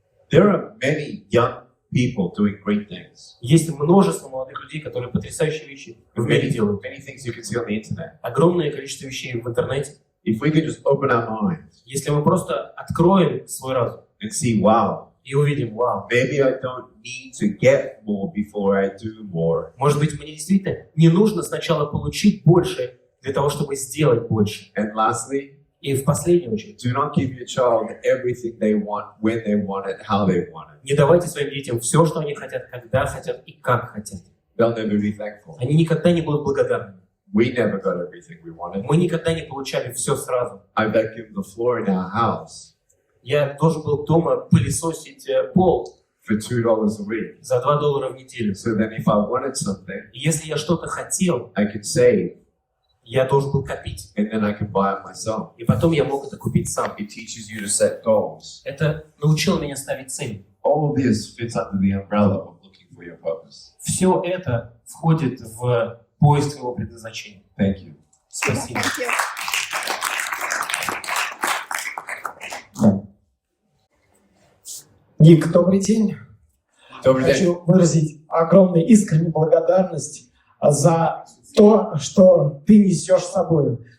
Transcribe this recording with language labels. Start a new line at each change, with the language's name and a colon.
English: There are many young people doing great things.
Russian: Есть множество молодых людей, которые потрясающие вещи в мире делают.
English: Many things you can see on the internet.
Russian: Огромное количество вещей в интернете.
English: If we could just open our minds
Russian: Если мы просто откроем свой разум
English: and see, wow,
Russian: и увидим, вау,
English: maybe I don't need to get more before I do more.
Russian: может быть, мне действительно не нужно сначала получить больше для того, чтобы сделать больше.
English: And lastly,
Russian: И в последнюю очередь,
English: do not give your child everything they want, when they want it, how they want it.
Russian: не давайте своим детям все, что они хотят, когда хотят и как хотят.
English: They'll never be thankful.
Russian: Они никогда не будут благодарны.
English: We never got everything we wanted.
Russian: Мы никогда не получали все сразу.
English: I vacuumed the floor in our house
Russian: Я должен был дома пылесосить пол
English: for $2 a week.
Russian: за $2 в неделю.
English: So then if I wanted something,
Russian: И если я что-то хотел,
English: I could save,
Russian: я должен был копить.
English: and then I could buy it myself.
Russian: И потом я мог это купить сам.
English: It teaches you to set goals.
Russian: Это научило меня ставить цели.
English: All this fits under the umbrella of looking for your purpose.
Russian: Все это входит в поиск твоего предназначения.
English: Thank you.
Russian: Спасибо. Ник, добрый день. Добрый день. Хочу выразить огромную искреннюю благодарность за то, что ты несешь с собой.